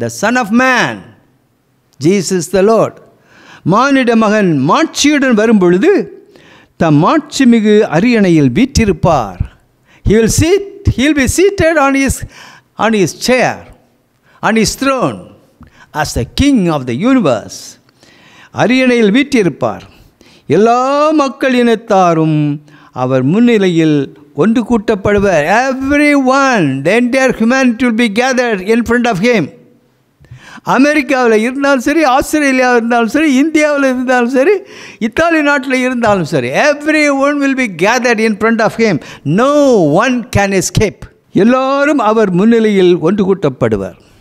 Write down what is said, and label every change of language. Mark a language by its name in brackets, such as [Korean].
[English] The Son of Man, Jesus the Lord. [Tamil] மானிட மகன் மாட்சியுடன் வரும்பொழுது தம் மாட்சி மிகு அரியணையில் வீற்றிருப்பார். [English] He will be seated on his chair, on his throne as the king of the universe. [Tamil] அரியணையில் வீற்றிருப்பார். எல்லா மக்கள் இனத்தாரும் அவர் முன்னிலையில் ஒன்று கூட்டப்படுவர். [English] Everyone, the entire humanity will be gathered in front of him. [Tamil] அமெரிக்காவில் இருந்தாலும் சரி, ஆஸ்திரேலியாவில் இருந்தாலும் சரி, இந்தியாவில் இருந்தாலும் சரி, இத்தாலி நாட்டில் இருந்தாலும் சரி, [English] everyone will be gathered in front of him. No one can escape. [Tamil] எல்லோரும் அவர் முன்னிலையில் ஒன்று கூட்டப்படுவர்.